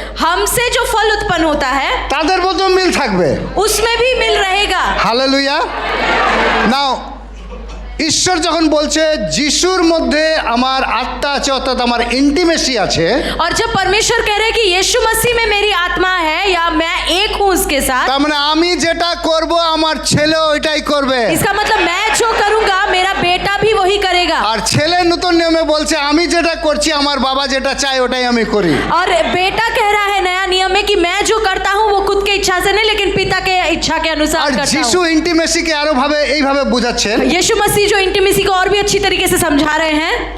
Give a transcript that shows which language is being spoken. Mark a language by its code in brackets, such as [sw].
[hi] हमसे जो फल उत्पन्न होता है [bn] তাদের মধ্যেও মিল থাকবে। [hi] उसमें भी मिल रहेगा। [bn] হালেলুয়া। নাও ঈশ্বর যখন বলছে যিশুর মধ্যে আমার আত্মা আছে, অর্থাৎ আমার ইন্টিমেসি আছে, [hi] और जब परमेश्वर कह रहे हैं कि यीशु मसीह में मेरी आत्मा है या मैं एक हूँ उसके साथ, [bn] তার মানে আমি যেটা করব আমার ছেলে ওইটাই করবে। [hi] इसका मतलब मैं जो करूँगा मेरा बेटा भी वही करेगा। [bn] আর ছেলে নতুন নিয়মে বলছে আমি যেটা করছি আমার বাবা যেটা চায় ওটাই আমি করি। [hi] और बेटा कह रहा है नया नियम में कि मैं जो करता हूँ वो खुद के इच्छा से नहीं लेकिन पिता के इच्छा के अनुसार [bn] আর [hi] करता [bn] যিশু [hi] हूँ। [bn] ইন্টিমেসিকে আরো ভাবে এইভাবে বোঝাচ্ছেন, [hi] यीशु मसीह जो इंटीमेसी को और भी अच्छी तरीके से समझा रहे हैं,